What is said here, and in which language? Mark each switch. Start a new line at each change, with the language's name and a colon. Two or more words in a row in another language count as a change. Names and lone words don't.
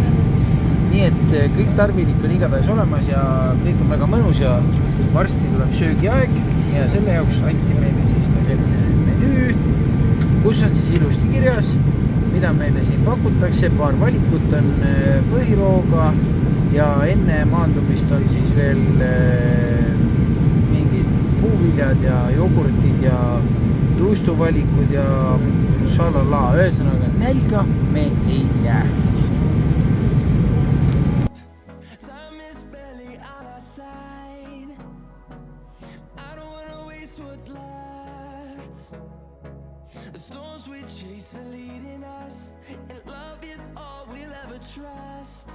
Estonian: Nii et kõik tarvilik on igatahes olemas ja kõik on väga mõnus ja varsti tuleb söögiaeg ja selle jaoks anti meile siis ka selline menüü, kus on siis ilusti kirjas, mida meile siin pakutakse, paar valikut on põhirooga ja enne maandumist on siis veel mingid puuviljad ja jogurtid ja juustuvalikud ja šalala, ühesõnaga nälga me ei jää.
English: The storms we chase are leading us, and love is all we'll ever trust.